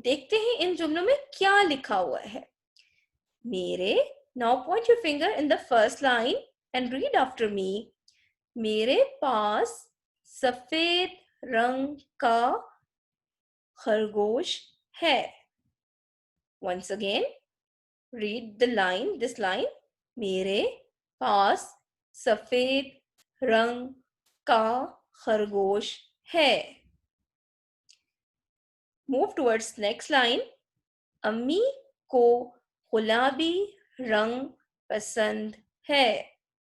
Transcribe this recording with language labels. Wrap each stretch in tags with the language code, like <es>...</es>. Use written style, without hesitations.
<hi>देखते हैं इन जुमलों में क्या लिखा हुआ है। मेरे,</hi> <en>Now point your finger in the first line and read after me.</en> <hi>मेरे पास सफेद रंग का खरगोश है।</hi> <en>Once again, read this line.</en> <hi>मेरे पास सफेद रंग का खरगोश है।</hi> <en>Move towards next line.</en> <hi>अम्मी को गुलाबी रंग पसंद है।</hi>